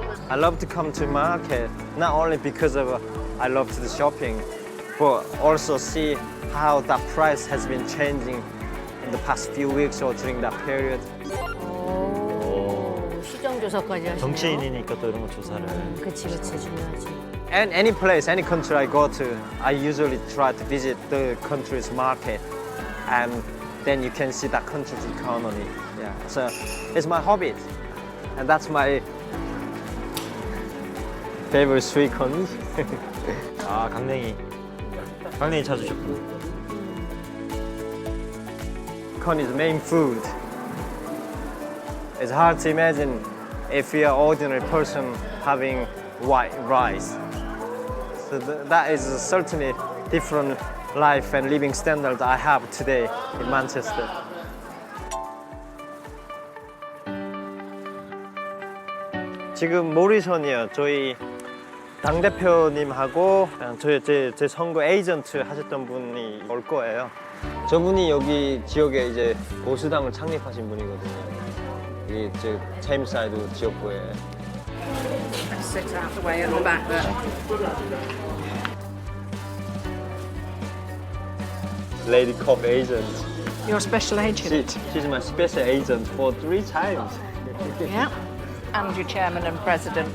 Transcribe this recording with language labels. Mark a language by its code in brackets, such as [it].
[en] I love to come to market, not only because of I love to do shopping, but also see how that price has been changing in the past few weeks or during that period. [ko] 오, 시장 조사까지 하시네요. 정치인이니까 또 이런 거 조사를. 그치, 그치, 중요하지. [en] And any place, any country I go to, I usually try to visit the country's market, and then you can see that country's economy. Yeah, so it's my hobby, and that's my favorite sweet corn. [ko] 아, 강냉이. 강냉이 찾으셨구나. [en] Corn is main food. It's hard to imagine if you're an ordinary person having white rice. So that is certainly different life and living standard I have today in Manchester. [ko] 지금 모리션이요. 저희 당대표님하고 제 선거 에이전트 하셨던 분이 올 거예요. 저분이 여기 지역에 이제 보수당을 창립하신 분이거든요. 여기 저 테임사이드 지역구에. [en] Sit out the way at the back there. Lady Cop agent. Your special agent. She's my special agent for 3 times. Yeah. And your chairman and president.